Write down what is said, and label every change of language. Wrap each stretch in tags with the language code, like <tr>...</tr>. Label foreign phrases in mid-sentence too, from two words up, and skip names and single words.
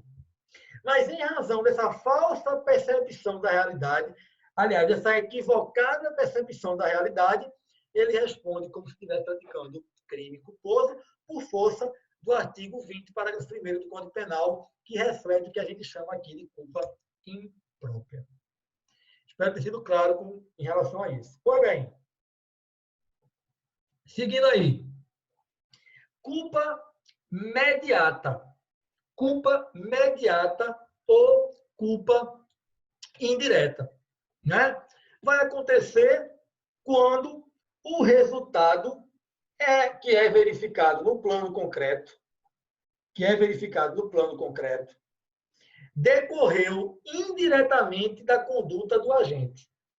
<pt>Mas em razão dessa falsa percepção da realidade, aliás, dessa equivocada percepção da realidade, ele responde como se estivesse praticando crime culposo por força do artigo 20, parágrafo 1º do Código Penal, que reflete o que a gente chama aqui de culpa imprópria. Espero ter sido claro em relação a isso. Pois bem, seguindo aí. Culpa mediata. Culpa mediata ou culpa indireta, né? Vai acontecer quando o resultado que é verificado no plano concreto, decorreu indiretamente da conduta do agente.</pt>